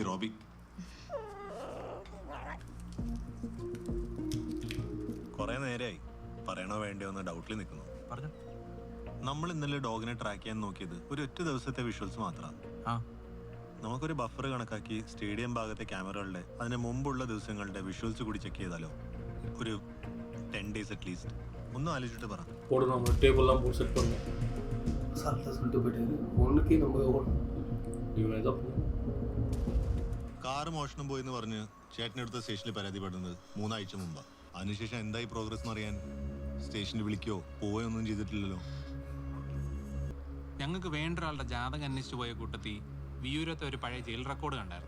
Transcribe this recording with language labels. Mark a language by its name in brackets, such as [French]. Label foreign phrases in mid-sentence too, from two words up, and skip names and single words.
[Malayalam] റോബി കുറെ നേരമായി പറയണോ വേണ്ടയോ എന്ന് ഡൗട്ടിൽ നിൽക്കുന്നു. പറഞ്ഞു. നമ്മൾ ഇന്നലെ ഡോഗിനെ ട്രാക്ക് ചെയ്യാൻ നോക്കിയത് ഒരു ഒറ്റ ദിവസത്തെ വിഷ്വൽസ് മാത്രമാണ്. നമുക്കൊരു ബഫർ കണക്കാക്കി സ്റ്റേഡിയം ഭാഗത്തെ ക്യാമറകളുടെ അതിന് മുമ്പുള്ള ദിവസങ്ങളുടെ വിഷ്വൽസ് കൂടി ചെക്ക് ചെയ്താലോ? ഒരു 10 days അറ്റ്ലീസ്റ്റ്. ഒന്നും ആലോചിച്ചിട്ട് പറ. [Tamil] போடணும், டேபிள்லாம் போட்டு செட் பண்ணணும். சாப்பிட்ட சொல்லிட்டு போயிட்டாரு. ஒன்றுக்கே நம்ம இவன் ஏதோ [Malayalam] കാറ് മോഷണം പോയെന്ന് പറഞ്ഞ് ചേട്ടനെടുത്ത സ്റ്റേഷനിൽ പരാതിപ്പെടുന്നത് 3 ആഴ്ച മുമ്പാണ്. അതിനുശേഷം എന്തായി പ്രോഗ്രസ് എന്ന് അറിയാൻ സ്റ്റേഷനിൽ വിളിക്കോ പോവുകയൊന്നും ചെയ്തിട്ടില്ലല്ലോ. ഞങ്ങൾക്ക് വേണ്ട ഒരാളുടെ ജാതകം അന്വേഷിച്ചു പോയ കൂട്ടത്തിൽ വിയൂരത്തെ ഒരു പഴയ ജയിൽ റെക്കോർഡ് കണ്ടായിരുന്നു.